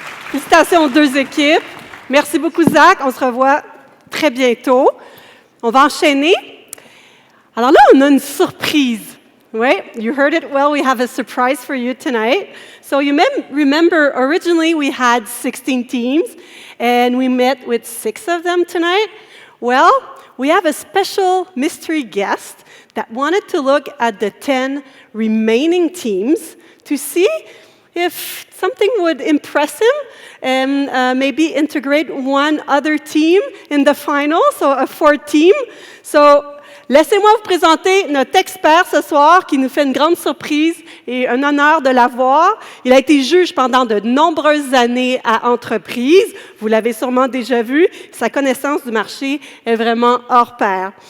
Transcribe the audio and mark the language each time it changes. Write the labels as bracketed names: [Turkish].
[French] Félicitations aux 2 équipes. Merci beaucoup, Zach. On se revoit très bientôt. On va enchaîner. Alors là, on a une surprise. [English] Right? You heard it well. We have a surprise for you tonight. So you may remember originally we had 16 teams and we met with 6 of them tonight. Well, we have a special mystery guest that wanted to look at the 10 remaining teams to see if something would impress him and maybe integrate one other team in the final, so a 4th team. [French] So laissez-moi vous présenter notre expert ce soir qui nous fait une grande surprise et un honneur de l'avoir. Il a été juge pendant de nombreuses années à Entreprise. Vous l'avez sûrement déjà vu. Sa connaissance du marché est vraiment hors pair.